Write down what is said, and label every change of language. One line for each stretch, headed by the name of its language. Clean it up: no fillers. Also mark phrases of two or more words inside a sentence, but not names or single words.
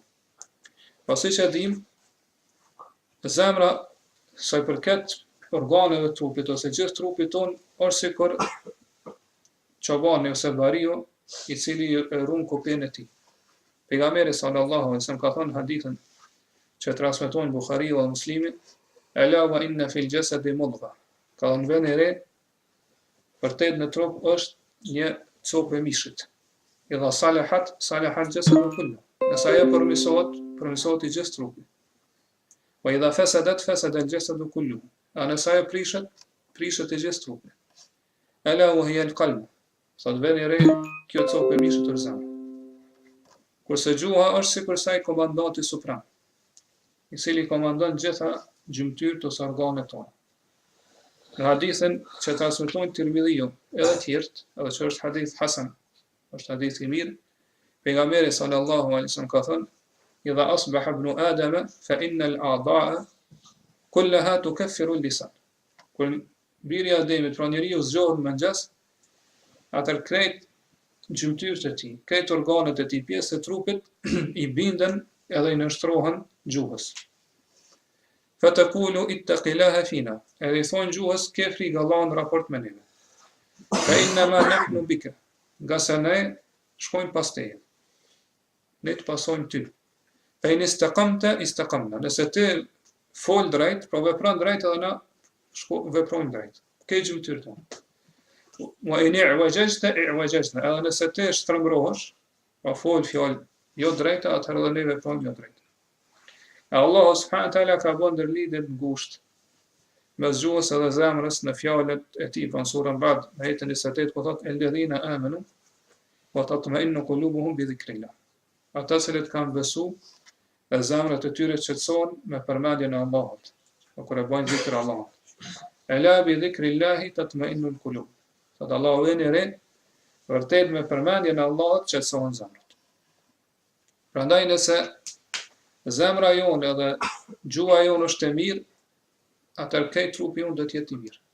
Albanian: Pasi që dim, zemra sa i përket organeve të trupit ose gjithë trupit tonë është sikur çobani ose bariu i cili e ruan kopën e tij. Pejgamberi
Arabic: صلى الله عليه وسلم
Albanian: ka thënë hadithin që transmetojnë Buhariu dhe Muslimi:
Arabic: "ألا وإن في الجسد مضغة."
Albanian: Ka thënë vënë re, vërtet në trup është një copë e mishit.
Arabic: إذا صلحت الجسد كله.
Albanian: Nëse ajo përmirësohet i gjithë trupi.
Arabic: وإذا فسدت فسد الجسد كله.
Albanian: Nëse ajo prishet i gjithë trupi.
Arabic: ألا وهي القلب.
Albanian: Sot vjen re kjo copë e mishit të zemrës. Kurse gjuha është sikur sa i komandanti suprem, i cili komandon gjitha gjymtyrët ose organet tona. Në hadithin që transmetojnë Tirmidhiu edhe të tjerë, edhe që është
Arabic: حديث حسن,
Albanian: është hadith i mirë, pejgamberi
Arabic: صلى الله عليه وسلم
Albanian: ka thënë:
Arabic: "إذا أصبح ابن آدم فإن الأعضاء كلها تكفر اللسان."
Albanian: Kur biri i Ademit, pra njeriu zgjohet në mëngjes, atëherë krejt gjymtyrët e tij, këtë organet e tij, pjesë e trupit i binden edhe i nështrohen gjuhës.
Arabic: فتقول اتق الله فينا.
Albanian: Edhe i thonë gjuhës, ke frikë Allahut në raport me neve.
Arabic: فإنما نحن بك.
Albanian: Nga se ne shkojmë pas teje. Ne të pasojmë ty.
Arabic: فإن استقمت استقمنا.
Albanian: Nëse ti fol drejt, pra vepron drejt edhe na veprojmë drejt. Ke gjymtyrë tonë.
Arabic: وإن اعوججت اعوججنا.
Albanian: Edhe nëse ti shtrëngrohesh, pa fol fjalë jo drejta, atëherë edhe ne veprojmë jo drejt. Allahu
Arabic: سبحانه وتعالى
Albanian: ka bën ndërlidhje të ngushtë mes gjuhës edhe zemrës në fjalët e tij në surën Ra'd, në ajetin 28 ku thotë
Arabic: الذين آمنوا وتطمئن قلوبهم بذكر الله.
Albanian: Ata që kanë besu, e zemrat e tyre qetësohen me përmendjen e Allahut, kur e bajnë zikr Allahut.
Arabic: ألا بذكر الله تطمئن القلوب.
Albanian: Thotë Allahu vjen re, vërtet me përmendjen e Allahut qetësohen zemrat. Prandaj nëse zemra jonë edhe gjuha jonë është e mirë, atër kej trupi jonë do t'jetë i mirë.